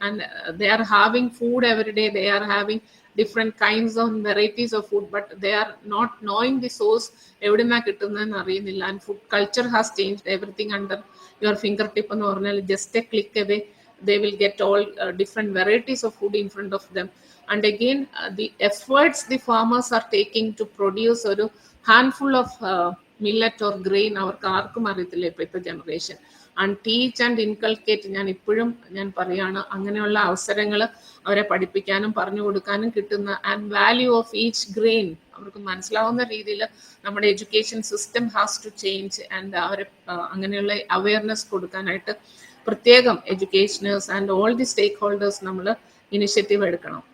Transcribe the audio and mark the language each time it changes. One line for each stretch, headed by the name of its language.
English: and they are having food every day, they are having different kinds of varieties of food, but they are not knowing the source,
Malayalam: എവിടുന്നാ കിട്ടുന്നതെന്ന് അറിയുന്നില്ല.
English: and food culture has changed, everything under your finger tip
Malayalam: എന്ന് പറഞ്ഞാൽ
English: Just a click away they will get all different varieties of food in front of them. And again, the efforts the farmers are taking to produce a handful of millet or grain
Malayalam: അവർക്ക് ആർക്കും അറിയത്തില്ല ഇപ്പോഴത്തെ generation.
English: and teach and inculcate,
Malayalam: ഞാൻ ഇപ്പോഴും ഞാൻ പറയാണ്, അങ്ങനെയുള്ള അവസരങ്ങൾ അവരെ പഠിപ്പിക്കാനും പറഞ്ഞു കൊടുക്കാനും കിട്ടുന്ന,
English: and value of each grain
Malayalam: അവർക്ക് മനസ്സിലാവുന്ന രീതിയിൽ നമ്മുടെ education system
English: Has to change.
Malayalam: And അവരെ അങ്ങനെയുള്ള അവയർനെസ് കൊടുക്കാനായിട്ട് പ്രത്യേകം എഡ്യൂക്കേഷനേഴ്സ്
English: and all the stakeholders
Malayalam: നമ്മൾ ഇനിഷ്യേറ്റീവ് എടുക്കണം.